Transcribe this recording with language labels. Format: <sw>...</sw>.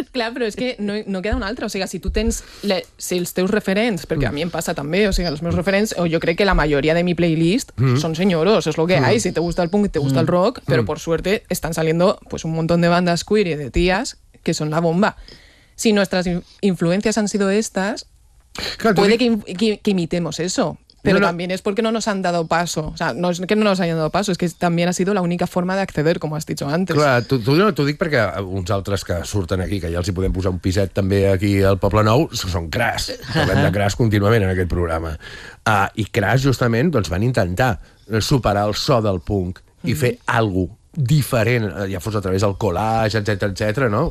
<ca>Clar, però és que no queda una altra. O sigui, si tu tens... si els teus referents, perquè a mi em passa també, o sigui, els meus referents, o jo crec que la majoria de mi playlist són senyoros, és</ca> <es>lo que hay, si te gusta el punk, te gusta el rock, però por suerte están saliendo pues un montón de bandas queer y de tías que son la bomba. Si nuestras influencias han sido estas, claro, puede que imitemos eso. Pero no, también es porque no nos han dado paso. O sea, no es que no nos hayan dado paso, es que también ha sido la única forma de acceder, como has dicho antes.</es> <ca>Clar, t'ho dic perquè uns altres que surten aquí, que ja els hi podem posar un piset també aquí al Poble Nou, són cras. Parlem de cras contínuament en aquest programa. I cras, justament, doncs van intentar superar el so del punk i fer algo diferent, ja fos a través del collage, etcètera, etcètera, no?</ca>